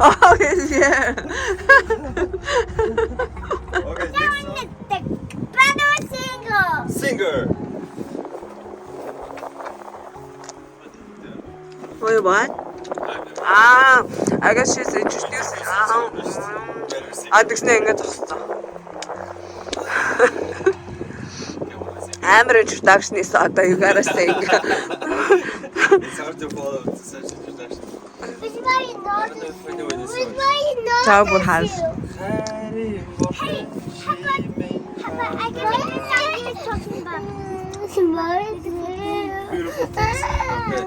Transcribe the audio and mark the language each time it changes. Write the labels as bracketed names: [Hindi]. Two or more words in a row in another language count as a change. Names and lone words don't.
[English] Oh, yeah. Okay, next one. The brother single. Singer. Wait, what? Ah, I guess she's introducing. [Mongolian] Тэгснэ ингэж зогссон. Амар introduction-ээс одоо [English] you gotta sing. It's hard to follow such introduction. Which one you know? I don't know if I know this Which one. one you know? Ciao, Burhan. Hey, how about I can make the song you were talking about? Beautiful things. Okay.